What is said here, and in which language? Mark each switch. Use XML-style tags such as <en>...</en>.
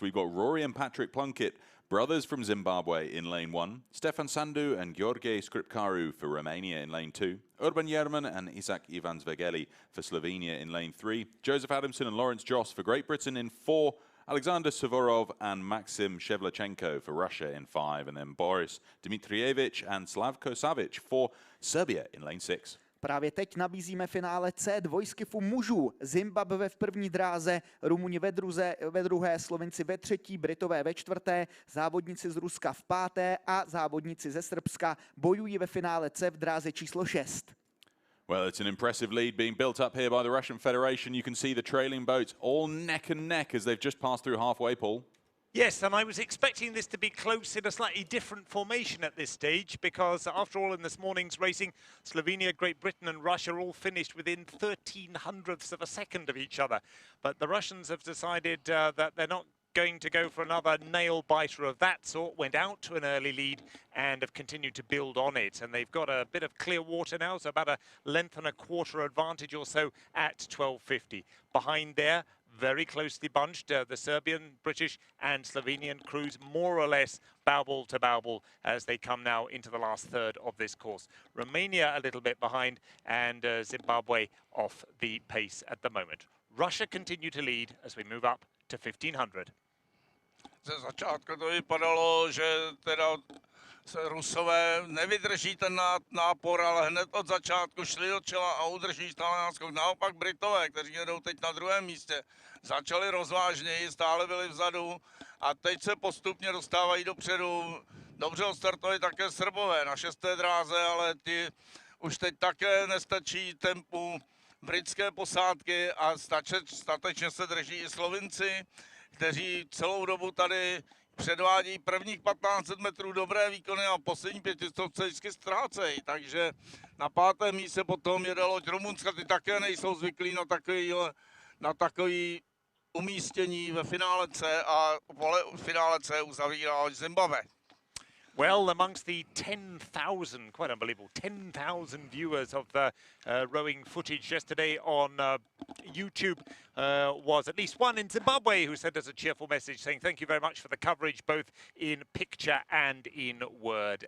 <en>We've got Rory and Patrick Plunkett, brothers from Zimbabwe in lane 1, Stefan Sandu and Gheorghe Scripkaru for Romania in lane 2, Urban Yerman and Isaac Ivansvegeli for Slovenia in lane 3, Joseph Adamson and Lawrence Joss for Great Britain in 4, Alexander Suvorov and Maxim Shevchenko for Russia in 5, and then Boris Dmitrievich and Slavko Savic for Serbia in lane 6.</en> <cs>Právě teď nabízíme finále C dvojskifu mužů. Zimbabwe v první dráze, Rumuni ve druhé, Slovenci ve třetí, Britové ve čtvrté, závodníci z Ruska v páté a závodníci ze Srbska bojují ve finále C v dráze číslo 6.</cs> <en>Well, it's an impressive lead being built up here by the Russian Federation. You can see the trailing boats all neck and neck as they've just passed through halfway, Paul. Yes, and I was expecting this to be close in a slightly different formation at this stage because, after all, in this morning's racing, Slovenia, Great Britain and Russia all finished within 0.13 of a second of each other. But the Russians have decided that they're not going to go for another nail-biter of that sort, went out to an early lead and have continued to build on it. And they've got a bit of clear water now, so about a length and a quarter advantage or so at 12.50. Behind there, very closely bunched, the Serbian, British and Slovenian crews more or less bow to bow as they come now into the last third of this course. Romania a little bit behind and Zimbabwe off the pace at the moment. Russia continue to lead as we move up to 1500.</en> <cs>Ze začátku to vypadalo, že teda se Rusové nevydrží ten nápor, ale hned od začátku šli do čela a udrží stále náskok. Naopak Britové, kteří jedou teď na druhém místě, začali rozvážněji, stále byli vzadu a teď se postupně dostávají dopředu. Dobře odstartovali také Srbové na 6. dráze, ale ti už teď také nestačí tempu britské posádky a statečně se drží i Slovinci, kteří celou dobu tady předvádí prvních 1500 metrů dobré výkony a poslední 500 vždycky ztrácejí. Takže na 5. místě potom jede loď Rumunska, ty také nejsou zvyklí na takový umístění ve finále C a v finále C uzavírá loď Zimbabwe.</cs> <en>Well, amongst the 10,000, quite unbelievable, 10,000 viewers of the rowing footage yesterday on YouTube was at least one in Zimbabwe who sent us a cheerful message saying thank you very much for the coverage, both in picture and in word.</en>